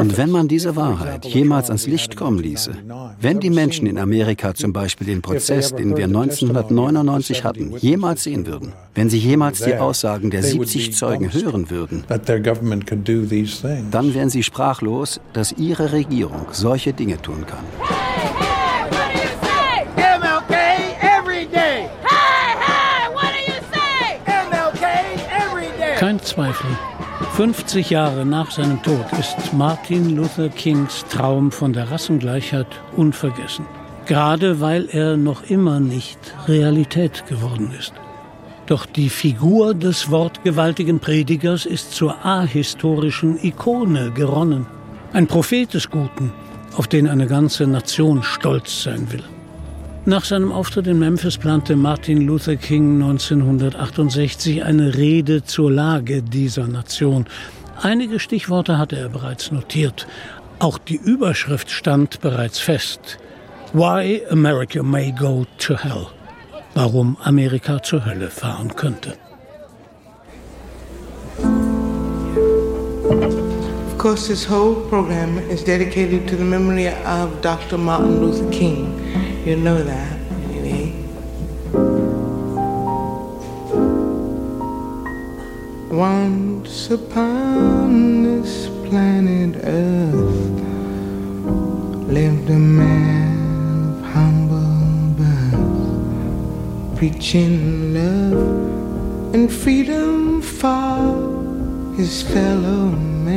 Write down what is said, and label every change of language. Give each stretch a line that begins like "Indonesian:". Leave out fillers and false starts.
German: Und wenn man diese Wahrheit jemals ans Licht kommen ließe, wenn die Menschen in Amerika zum Beispiel den Prozess, den wir 1999 hatten, jemals sehen würden, wenn sie jemals die Aussagen der 70 Zeugen hören würden, dann wären sie sprachlos, dass ihre Regierung solche Dinge tun kann.
English: Hey, hey, what do you say? MLK every day. Hey, hey, what do you
German: Zweifel. 50 Jahre nach seinem Tod ist Martin Luther Kings Traum von der Rassengleichheit unvergessen. Gerade weil er noch immer nicht Realität geworden ist. Doch die Figur des wortgewaltigen Predigers ist zur ahistorischen Ikone geronnen. Ein Prophet des Guten, auf den eine ganze Nation stolz sein will. Nach seinem Auftritt in Memphis plante Martin Luther King 1968 eine Rede zur Lage dieser Nation. Einige Stichworte hatte er bereits notiert. Auch die Überschrift stand bereits fest.
English: Why America may go to hell.
German: Warum Amerika zur Hölle fahren könnte.
English: Of course, this whole program is dedicated to the memory of Dr. Martin Luther King. You know that, anyway. Once upon this planet Earth lived a man of humble birth, preaching love and freedom for his fellow man.